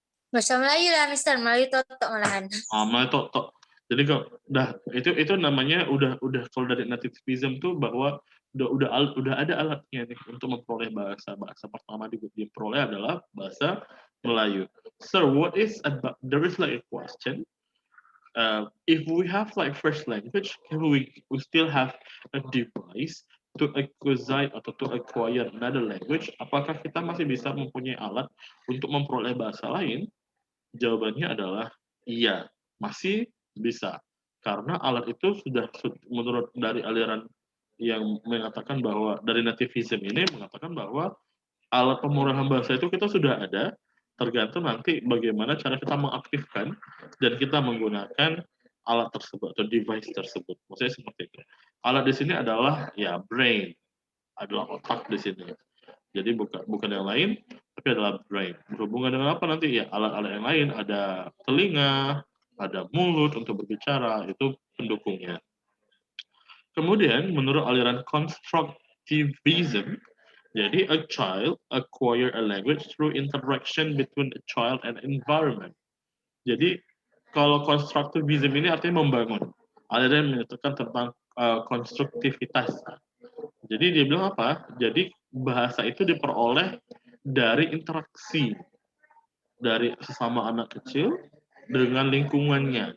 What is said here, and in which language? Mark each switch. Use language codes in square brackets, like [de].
[id] Bahasa Melayu lah, Mister. Melayu totok malahan. Melayu totok. Jadi kalau itu namanya udah kalau dari nativism tuh bahwa udah ada alatnya nih untuk memperoleh bahasa pertama diperoleh adalah bahasa Melayu. [en] So there is like a question. If we have like first language, can we still have a device to acquire atau to acquire another language? [id] Apakah kita masih bisa mempunyai alat untuk memperoleh bahasa lain? Jawabannya adalah iya, masih bisa. Karena alat itu sudah menurut dari aliran yang mengatakan bahwa dari nativism ini mengatakan bahwa alat pemerolehan bahasa itu kita sudah ada, tergantung nanti bagaimana cara kita mengaktifkan dan kita menggunakan alat tersebut atau device tersebut. Maksudnya seperti itu. Alat di sini adalah ya brain, adalah otak di sini. Jadi bukan yang lain, tapi adalah brain. Berhubungan dengan apa nanti? Ya alat-alat yang lain, ada telinga, ada mulut untuk berbicara, itu pendukungnya. Kemudian menurut aliran constructivism, [en] Jadi a child acquire a language through interaction between a child and environment. [id] Jadi kalau konstruktivism ini artinya membangun. Ada yang menyatakan tentang konstruktivitas. Jadi dia bilang apa? Jadi bahasa itu diperoleh dari interaksi dari sesama anak kecil dengan lingkungannya.